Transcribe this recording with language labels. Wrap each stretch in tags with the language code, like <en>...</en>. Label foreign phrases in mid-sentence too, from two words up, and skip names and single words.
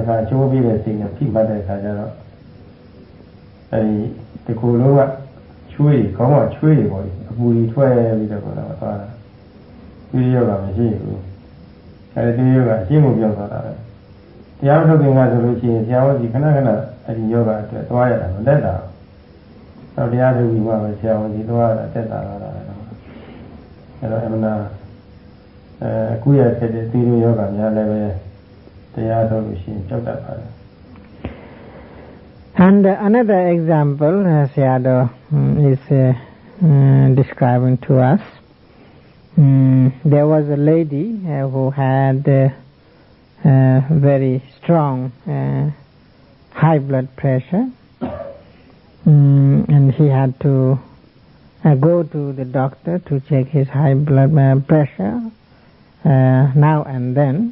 <my>ခါချိုးပြီးတဲ့စိတ်နဲ့ဖိမှတ်တဲ့ခါကျတော့အဲဒီတကူလုံးကချွေးခေါင်းကချွေးတွေပေါ့အပူကြီးထွက်ပြီးတော့သွားတာဒီရောဂါမရှိဘူးအဲဒီရောဂါအရှင်းကိုပြောသွားတာပဲတရားထုတ်ခင်ကဆိုလို့ရှိရင်ဆရာဝန်ကြီးခဏခဏအဲဒီယောဂအတွက်သွားရတာမတက်တာတော့တရားထုတ်ပြီးမှပဲဆရာဝန်ကြီးသွားရတာတက်တာလားအဲတော့အမှန်အခုရတဲ့ဒီရောဂါများလည်းပဲ</my> <en>And another example Sayadaw is describing to us. There was a lady who had very strong high blood pressure, and he had to go to the doctor to check his high blood pressure now and then.</en>